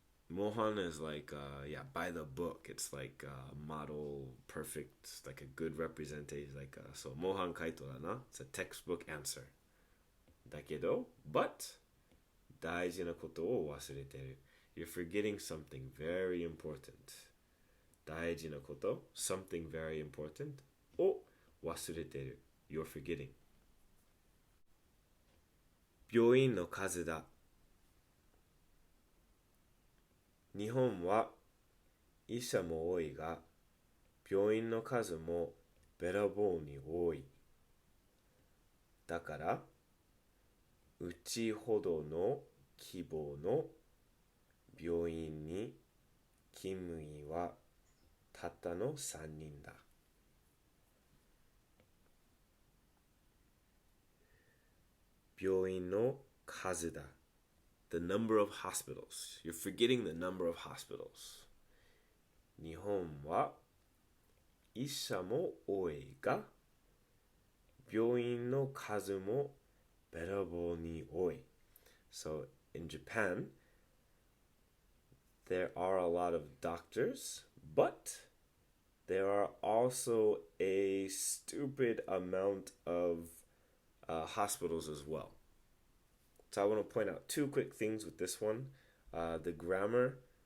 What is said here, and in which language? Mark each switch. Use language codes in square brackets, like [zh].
[en] Mohan is like by the book. It's like a model, perfect, like a good representation. Like so, Mohan kaito da na. It's a textbook answer. [ja] だけど, [en] but [ja] 大事なことを忘れてる. [en] You're forgetting something very important. [ja] 大事なこと, [en] something very important [ja] を忘れてる. [en] You're forgetting. [ja] 病院の数だ. 日本は医者も多いが、病院の数もべらぼうに多い。だから、うちほどの規模の病院に勤務医はたったの3人だ。病院の数だ。 [en] The number of hospitals. You're forgetting the number of hospitals. [ja] 日本は医者も多いが、病院の数もべらぼうに多い。 [en] So in Japan, there are a lot of doctors, but there are also a stupid amount of hospitals as well. So I want to point out two quick things with this one. The grammar